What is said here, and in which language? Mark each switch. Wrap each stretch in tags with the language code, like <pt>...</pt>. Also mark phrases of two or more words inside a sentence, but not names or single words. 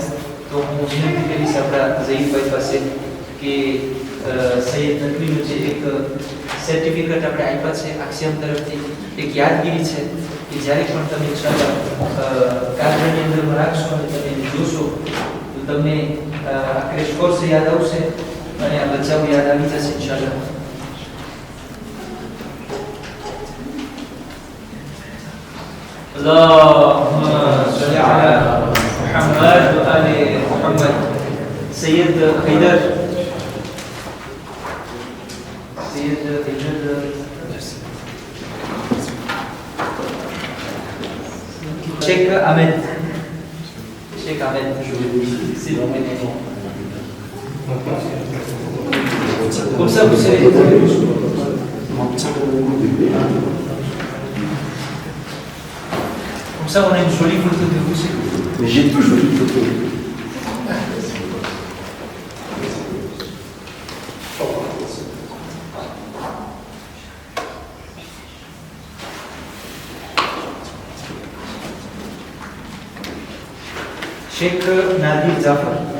<gu>તો હું વિનંતી કરીશ આપણા ઝહીરભાઈ પાસે કે સૈયદ નકવીનું જે એક સર્ટિફિકેટ આપણે આપ્યા છે આક્ષિયમ તરફથી, એક યાદગીરી છે કે જ્યારે પણ તમે ઇન્શાઅલ્લાહ કાર્યની અંદર રાખશો અને તમે જોશો તો તમને આ ક્રેશ કોર્સ યાદ આવશે અને આ બચ્ચાઓ યાદ આવી જશે ઇન્શાઅલ્લાહ.</gu> <ar>اللهم صل على محمد وآل محمد.</ar> <fr>سيد حيدر Sheikh Ahmed s'il vous plaît. Comme ça vous savez. Comme ça on a une jolie photo de vous. Mais j'ai tout jolie photo. Sheikh Nadir Zafar.</fr>